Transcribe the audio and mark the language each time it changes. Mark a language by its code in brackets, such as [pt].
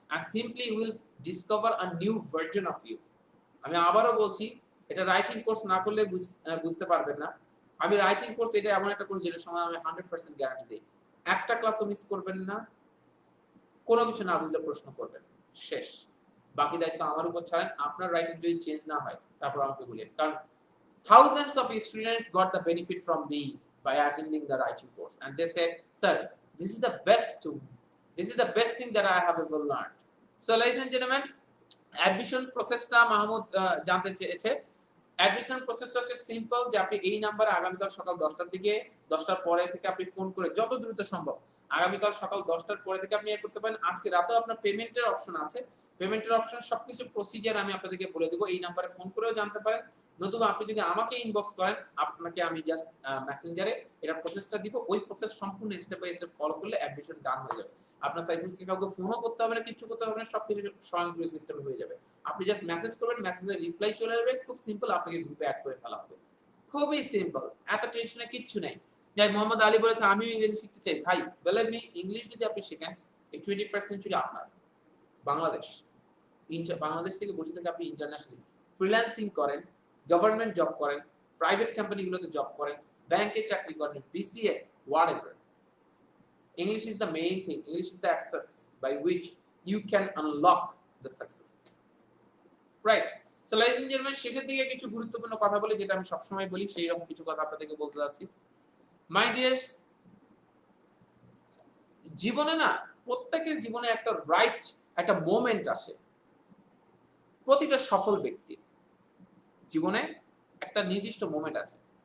[en] আর simply will discover a new version of you. [bn] আমি আবারও বলছি, এটা রাইটিং কোর্স না করলে বুঝতে পারবেন না। আমি রাইটিং কোর্স এটা এমন একটা কোর্স যেটার সময় আমি 100% গ্যারান্টি দিই, একটা ক্লাসও মিস করবেন না, কোনো কিছু না বুঝলে প্রশ্ন করবেন, শেষ। বাকি দায়িত্ব আমার উপর ছাড়েন। আপনার রাইটিং যদি চেঞ্জ না হয় তারপর আমাকে বলেন, কারণ [en] thousands of students got the benefit from me by attending the writing course, and they said, sir, this is the best tool, this is the best thing that I have ever learned. So ladies and gentlemen, [bn] admission প্রসেসটা মাহমুদ জানতে চেয়েছে। Admission প্রসেসটা হচ্ছে simple, যে আপনি এই নাম্বারে আগামীকাল সকাল 10টার দিকে, 10টার পরে থেকে আপনি ফোন করে যত দ্রুত সম্ভব আগামীকাল সকাল 10টার পরে থেকে আপনি করতে পারেন। আজকে রাতেও আপনার পেমেন্টের অপশন আছে, পেমেন্টের অপশন সবকিছু প্রসিজার আমি আপনাদেরকে বলে দেবো, এই নাম্বারে ফোন করেও জানতে পারেন। নতুবা আপনি যদি আমাকে ইনবক্স করেন, আপনাকে আমি জাস্ট মেসেঞ্জারে এটা প্রসেসটা দিব, ওই প্রসেস সম্পূর্ণ স্টেপ বাই স্টেপ ফলো করলে অ্যাডমিশন ডান হয়ে যাবে। আপনার সাইফুলকে কাউকে ফোনও করতে হবে না, কিছু করতে হবে না, সবকিছু স্বয়ংক্রিয় সিস্টেমে হয়ে যাবে। আপনি জাস্ট মেসেজ করবেন, মেসেজের রিপ্লাই চলে আসবে, খুব সিম্পল, আপনাকে গ্রুপে অ্যাড করে ফেলা হবে, খুবই সিম্পল, এত টেনশনে কিচ্ছু নেই। যাই মোহাম্মদ আলী বলেছে আমিও ইংরেজি শিখতে চাই, ভাই বিলিভ মি, ইংলিশ যদি আপনি শিখেন, এই 21st সেঞ্চুরি আপনার। বাংলাদেশ বাংলাদেশ থেকে বসে থেকে আপনি ইন্টারন্যাশনালি ফ্রিল্যান্সিং করেন, গভর্নমেন্ট জব করেন, প্রাইভেট কোম্পানিগুলোতে জব করেন, ব্যাংকে চাকরি করেন, BCS, whatever, [en] English is the main thing. English is the access by which you can unlock the success. Right? [bn] So ladies and gentlemen, শেষের দিকে কিছু গুরুত্বপূর্ণ কথা বলি, যেটা আমি সবসময় বলি, সেই রকম কিছু কথা আপনাদেরকে বলতে যাচ্ছি। মাই ডিয়ার্স, জীবনে না, প্রত্যেকের জীবনে একটা রাইট, একটা মোমেন্ট আসে। প্রতিটা সফল ব্যক্তির জীবনে একটা নির্দিষ্ট মোমেন্ট আছে।